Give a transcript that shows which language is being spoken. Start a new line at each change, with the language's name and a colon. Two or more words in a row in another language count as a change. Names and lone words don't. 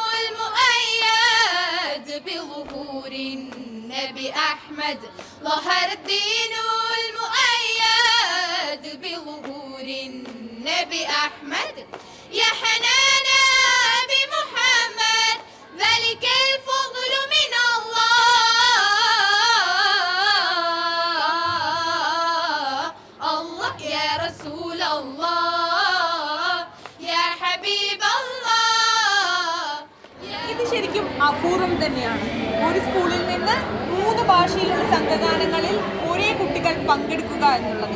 Arabic: المؤيد بظهور النبي أحمد ظهر الدين المؤيد بظهور النبي أحمد يا حنانا بمحمد ذلك الفضل من الله
Malayalam: ശരിക്കും അപൂർവം തന്നെയാണ്. ഒരു സ്കൂളിൽ നിന്ന് 3 ഭാഷയിലുള്ള സംഘഗാനങ്ങളിൽ ഒരേ കുട്ടികൾ പങ്കെടുക്കുക എന്നുള്ളത്.